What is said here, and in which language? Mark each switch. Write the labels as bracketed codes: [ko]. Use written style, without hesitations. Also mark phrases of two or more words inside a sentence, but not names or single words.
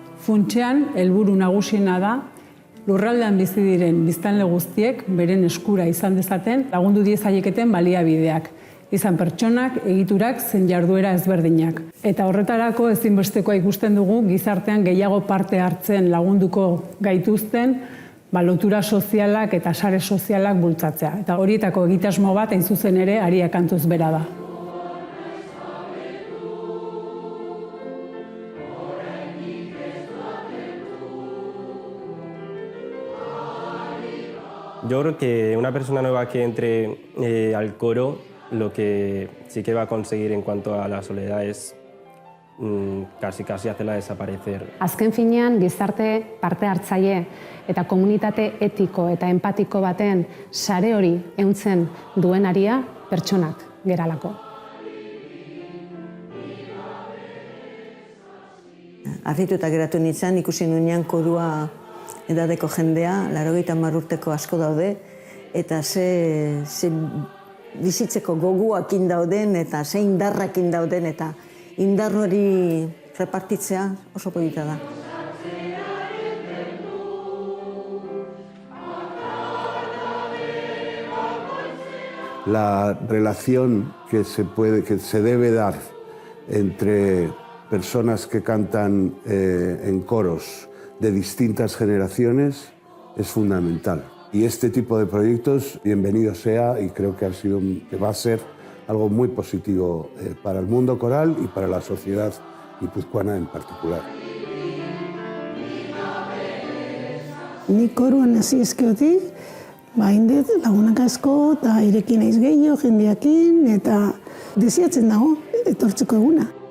[eu] Funtsean, helburu nagusiena da, lurraldean bizi diren biztanle guztiek beren eskura izan dezaten lagundu diezaieketen baliabideak, izan pertsonak, egiturak, zein jarduera ezberdinak. Eta horretarako ezinbestekoa ikusten dugu gizartean gehiago parte hartzen lagunduko gaituzten lotura sozialak eta sare sozialak bultzatzea. Eta horietako egitasmo bat hain zuzen ere Aria Kantuz bera da. [es] Yo creo que una persona nueva que entre al coro, lo que sí que va a conseguir en cuanto a la soledad es casi hacerla desaparecer. [eu] Azken finean, gizarte parte hartzaile eta komunitate etiko eta empatiko baten sare hori ehuntzen duen Aria pertsonak geralako. Harrituta geratu nintzen, ikusi nuenean korua edadeko jendea, 80 urteko asko daude, eta ze bizitzeko goguakin dauden, eta ze indarrakin dauden, eta indar hori repartitzea oso polita da. [es] La relación que se debe dar entre personas que cantan en coros de distintas generaciones es fundamental. Y este tipo de proyectos, bienvenido sea, y creo que va a ser algo muy positivo para el mundo coral y para la sociedad guipuzcoana en particular. [eu] Ni koruan hasi ezkeotik, indet lagunak asko, eta irekin naiz gehiago, jendeakin, eta desiatzen dago, etortzeko eguna.